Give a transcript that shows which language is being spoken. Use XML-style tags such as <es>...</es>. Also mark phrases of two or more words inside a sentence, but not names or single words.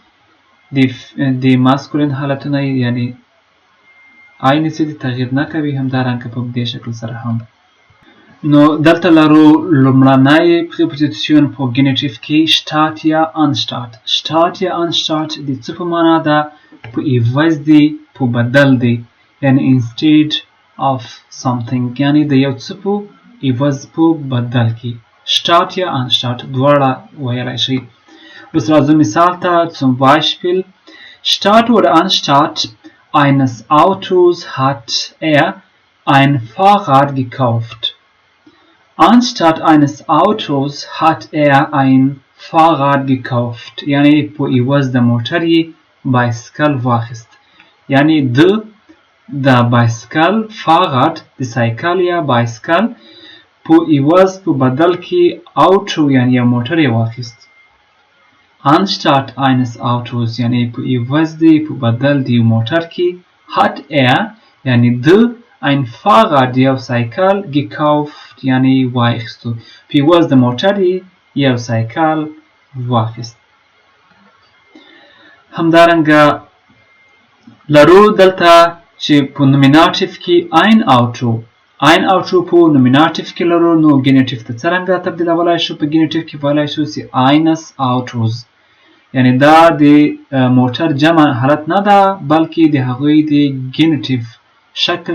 <ps>د ماسکولین حالتونه یعنی عین څه دي تغییر نه کوي همدارنګه په دې شکل سره هم نو دلته لرو لومړنی پریپوزیشن په ګېنیټیف کې شتات یا انشتات شتات یا انشتات د څه په معنا ده په عوض دی په بدل دی یعنی</ps> <en>instead of something</en> <ps>یعنی د یو څه په عوض په بدل کې شتات یا انشتات دواړه ویلی شي اوس راځو مثال ته</ps> <de>zum Beispiel statt oder anstatt eines Autos hat er ein Fahrrad gekauft. Anstatt eines Autos hat er ein Fahrrad gekauft.</de> <ps>یعنی په عوض د موټر یې بایسکل واخیست یعنی د بایسکل Fahrrad د سایکل یا بایسکل په عوض په بدل کې auto یعنی یو موټر یې واخیست</ps> <de>Anstatt eines Autos</de> <ps>یعنی په عوض دی په بدل دی موټر کې</ps> <de>hat er</de> <ps>یعنی</ps> <de>ein Fahrrad</de> <ps>یو سایکل gekauft یعنی واخیستو په عوض د موټر یو سایکل واخیست همدارنګه لرو دلته چې په نومیناتیف کې</ps> <de>ein Auto</de> <ps>په نومیناتیف کې لرو نو ګېنیټیف ته څرنګه تبدیلولای شو په ګېنیټیف کې ویلی شو چې</ps> <de>eines Autos</de> <ps>یعنی دا د موټر جمع حالت نه ده بلکې د هغوی د ګېنیټیف شکل</ps>